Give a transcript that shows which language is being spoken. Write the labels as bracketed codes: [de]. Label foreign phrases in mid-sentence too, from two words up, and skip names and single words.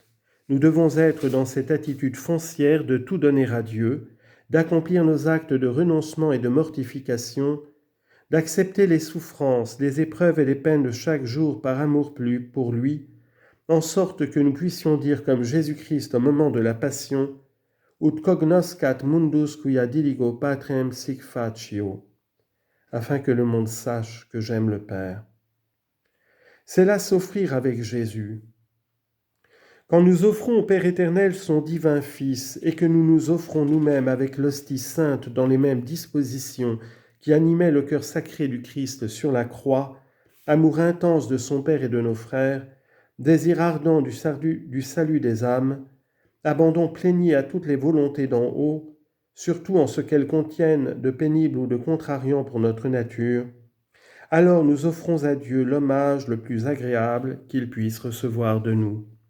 [fr] Nous devons être dans cette attitude foncière de tout donner à Dieu, d'accomplir nos actes de renoncement et de mortification, d'accepter les souffrances, les épreuves et les peines de chaque jour par amour pour lui, en sorte que nous puissions dire comme Jésus-Christ au moment de la Passion, [la] ut cognoscat mundus quia diligo patrem sic facio, [fr] afin que le monde sache que j'aime le Père. C'est là s'offrir avec Jésus. Quand nous offrons au Père éternel son divin Fils et que nous nous offrons nous-mêmes avec l'hostie sainte dans les mêmes dispositions qui animaient le cœur sacré du Christ sur la croix, amour intense de son Père et de nos frères, désir ardent du salut des âmes, abandon plénier à toutes les volontés d'en haut, surtout en ce qu'elles contiennent de pénible ou de contrariant pour notre nature, alors nous offrons à Dieu l'hommage le plus agréable qu'il puisse recevoir de nous.